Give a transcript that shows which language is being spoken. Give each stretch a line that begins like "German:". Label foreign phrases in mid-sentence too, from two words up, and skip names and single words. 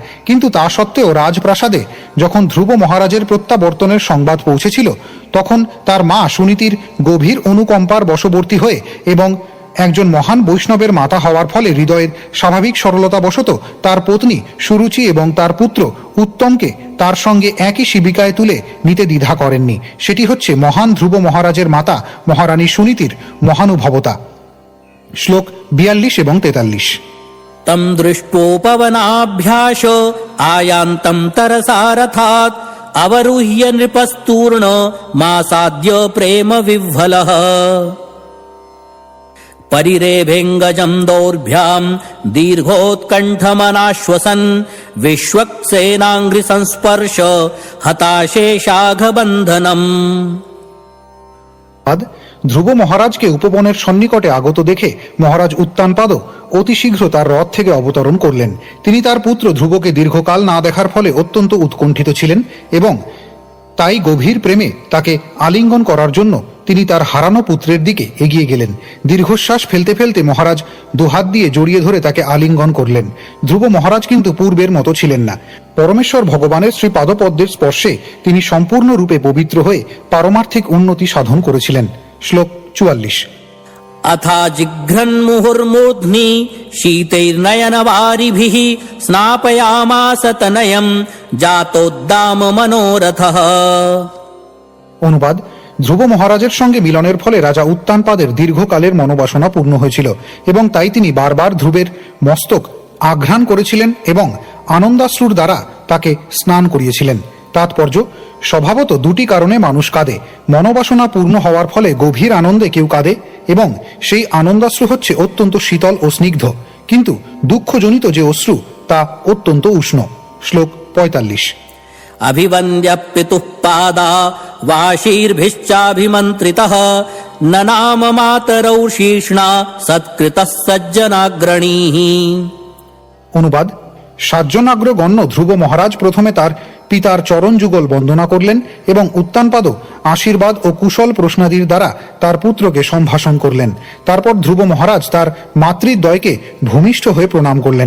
Bangla: কিন্তু তা সত্ত্বেও রাজপ্রাসাদে যখন ধ্রুব মহারাজের প্রত্যাবর্তনের সংবাদ পৌঁছেছিল, তখন তার মা সুনীতির গভীর অনুকম্পার বশবর্তী হয়ে এবং একজন মহান বৈষ্ণবের মাতা হওয়ার ফলে হৃদয়ের স্বাভাবিক সরলতা বশত তার পত্নী সুরুচি এবং তার পুত্র উত্তমকে তার সঙ্গে একই শিবিকায় তুলে নিতে দ্বিধা করেননি। সেটি হচ্ছে মহান ধ্রুব মহারাজের মাতা মহারানী সুনীতির মহানুভবতা। শ্লোক 42 এবং 43।
Sanskrit: तं दृष्टोपवनाभ्यास आयान्तं तरसारथात् अवरुह्य नृपस्तूर्ण मासाद्य प्रेम विह्वलः। परिरेभेङ्गजं दौर्भ्यां दीर्घोत्कण्ठमनाश्वसन् विश्वक्सेनाङ्घ्रि संस्पर्श हताशेषाघबन्धनम्।
Bangla: ধ্রুব মহারাজকে উপবনের সন্নিকটে আগত দেখে মহারাজ উত্তানপাদ অতি শীঘ্র তার রথ থেকে অবতরণ করলেন। তিনি তার পুত্র ধ্রুবকে দীর্ঘকাল না দেখার ফলে অত্যন্ত উৎকণ্ঠিত ছিলেন এবং তাই গভীর প্রেমে তাকে আলিঙ্গন করার জন্য তিনি তার হারানো পুত্রের দিকে এগিয়ে গেলেন। দীর্ঘশ্বাস ফেলতে ফেলতে মহারাজ দুহাত দিয়ে জড়িয়ে ধরে তাকে আলিঙ্গন করলেন। ধ্রুব মহারাজ কিন্তু পূর্বের মতো ছিলেন না। পরমেশ্বর ভগবানের শ্রী পাদপদ্মের স্পর্শে তিনি সম্পূর্ণরূপে পবিত্র হয়ে পারমার্থিক উন্নতি সাধন করেছিলেন। শ্লোক 44।
Sanskrit: अथा जिघ्रन्मुहुर्मूर्ध्नि शीतैर्नयनवारिभिः स्नापयामास तनयं जातोद्दाम मनोरथः।
Bangla: অনুবাদ: ধ্রুব মহারাজের সঙ্গে মিলনের ফলে রাজা উত্তানপাদের দীর্ঘকালের মনোবাসনা পূর্ণ হয়েছিল এবং তাই তিনি বারবার ধ্রুবের মস্তক আঘ্রাণ করেছিলেন এবং আনন্দাশ্রুর দ্বারা তাকে স্নান করিয়েছিলেন। তাৎপর্য: স্বভাবত দুটি কারণে মানুষ কাঁদে। মনোবাসনা পূর্ণ হওয়ার ফলে গভীর আনন্দে কেউ কাঁদে এবং সেই আনন্দাশ্রু হচ্ছে অত্যন্ত শীতল ও স্নিগ্ধ, কিন্তু দুঃখজনিত যে অশ্রু তা অত্যন্ত উষ্ণ। শ্লোক 45।
Sanskrit: अभिवन्द्य पितुः पादा वाशीर्भिश्चाभिमन्त्रितः न नाम मातरौ शीर्ष्णा सत्कृतः सज्जनाग्रणीः।
Bangla: অনুবাদ: সাজ্জনাগ্রগণ্য ধ্রুব মহারাজ প্রথমে তার পিতার চরণ যুগল বন্দনা করলেন এবং উত্তানপাদ আশীর্বাদ ও কুশল প্রশ্নাদির দ্বারা তার পুত্রকে সম্ভাষণ করলেন। তারপর ধ্রুব মহারাজ তার মাতৃদ্বয়কে ভূমিষ্ঠ হয়ে প্রণাম করলেন।